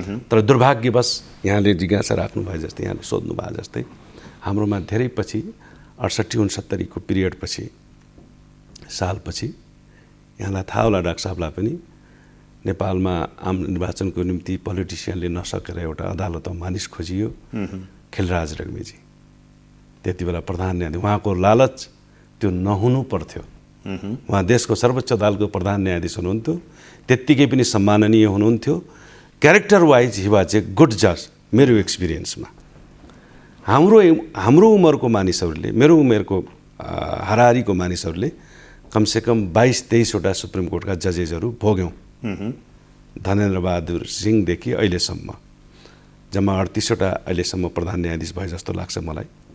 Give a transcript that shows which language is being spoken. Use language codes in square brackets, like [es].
[ne] तर दुर्भाग्यवश यहाँले जिज्ञासा राख्नु भए जस्तै, यहाँले सोध्नु भए जस्तै, हाम्रोमा धेरै पछि 68-69 को पिरियडपछि, सालपछि यहाँलाई थाहा होला डाक्टर साहबलाई पनि, नेपालमा आम निर्वाचनको निम्ति पोलिटिसियनले नसकेर एउटा अदालतमा मानिस खोजियो, खिलराज रेग्मीजी। त्यति बेला प्रधान न्यायाधीश, उहाँको लालच त्यो नहुनु पर्थ्यो। उहाँ देशको सर्वोच्च अदालतको प्रधान न्यायाधीश हुनुहुन्थ्यो, त्यत्तिकै पनि सम्माननीय हुनुहुन्थ्यो। [en] Character wise he was a good जज। [ne] मेरो एक्सपिरियन्समा हाम्रो उमेरको मानिसहरूले, मेरो उमेरको हाराहारीको मानिसहरूले कमसेकम 22-23 वटा सुप्रिम कोर्टका जजेसहरू भोग्यौँ। धनेन्द्र बहादुर सिंहदेखि अहिलेसम्म जम्मा 38 वटा अहिलेसम्म प्रधान न्यायाधीश भए जस्तो लाग्छ मलाई।